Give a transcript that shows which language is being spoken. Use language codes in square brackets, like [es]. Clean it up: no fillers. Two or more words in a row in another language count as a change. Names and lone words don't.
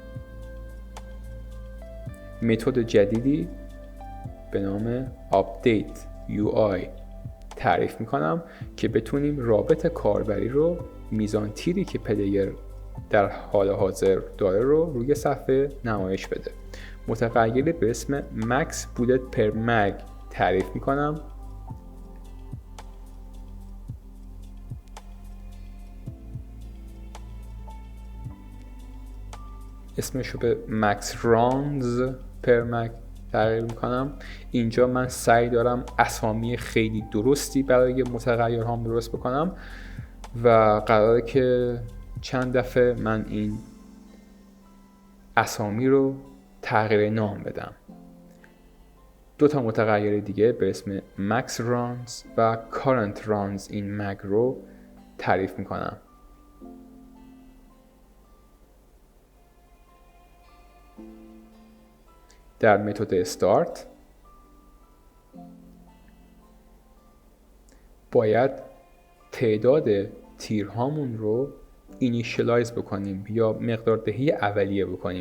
[fa] متد جدیدی به نام update UI تعریف میکنم که بتونیم رابط کاربری رو، میزان تیری که پلیر در حال حاضر داره رو روی صفحه نمایش بده. متغیری به اسم max bullet per mag تعریف میکنم اسمش رو به max runs per mag تغییر میکنم. اینجا من سعی دارم اسامی خیلی درستی برای متغیرهام درست بکنم و قراره که چند دفعه من این اسامی رو تغییر نام بدم. 2 متغیر دیگه به اسم max runs و current runs این mag رو تعریف میکنم. در متد start باید تعداد تیرهامون رو اینیشیالایز بکنیم یا مقدار دهی اولیه بکنیم.